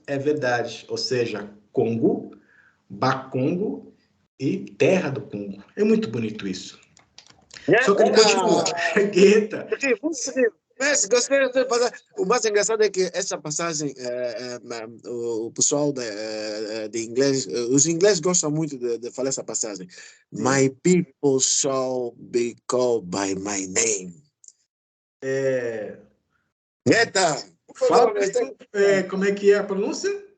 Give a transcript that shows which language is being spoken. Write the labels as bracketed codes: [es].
[pt] É verdade. Ou seja, Congo, Bacongo e Terra do Congo. É muito bonito isso. Só que ele continua. Guetta. Mas gostei de passar. O mais engraçado é que essa passagem, o pessoal de inglês, os ingleses gostam muito de falar essa passagem. Sim. [en] My people shall be called by my name. [pt] Eita! Fala, como é que é a pronúncia?